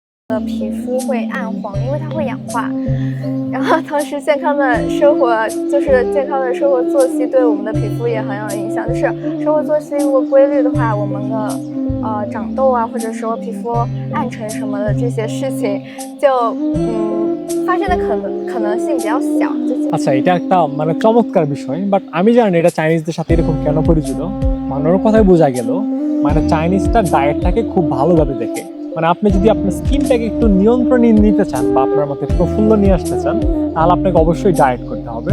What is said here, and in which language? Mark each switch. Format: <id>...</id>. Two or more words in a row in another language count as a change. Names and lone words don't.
<zh>皮肤会暗黄，因为它会氧化。然后同时健康的生活作息对我们的皮肤也很有影响。就是生活作息如果规律的话，我们的长痘啊，或者说皮肤暗沉什么的这些事情就发生的可能性比较小。</zh> <bn>আচ্ছা, এটা একটা মানে চমৎকার বিষয়, বাট আমি জানি না এটা চাইনিজদের সাথে এরকম কেন পরিচিত। মানুষের কথাই বোঝা গেল মানে চাইনিজটা ডায়েটটাকে খুব ভালোভাবে দেখে। মানে আপনি যদি আপনার স্কিনটাকে একটু নিয়ন্ত্রণে নিতে চান বা আপনার মধ্যে প্রফুল্ল নিয়ে আসতে চান, তাহলে আপনাকে অবশ্যই ডায়েট করতে হবে।</bn>